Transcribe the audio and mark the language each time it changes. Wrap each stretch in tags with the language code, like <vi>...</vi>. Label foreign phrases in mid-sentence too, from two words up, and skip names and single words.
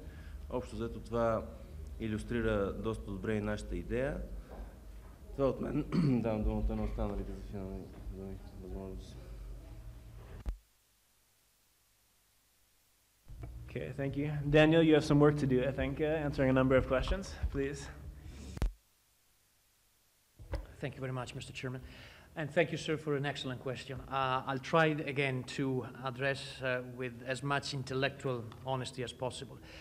<bg>Общо взето това илюстрира доста добре и нашата идея. Това от мен. Давам думата на останалите за финални възможности.</bg> <en>Okay, thank you. Daniel, you have some work to do, I think, answering a number of questions, please. Thank you very much, Mr. Chairman. And thank you, sir, for an excellent question. I'll try again to address with as much intellectual honesty as possible.</en>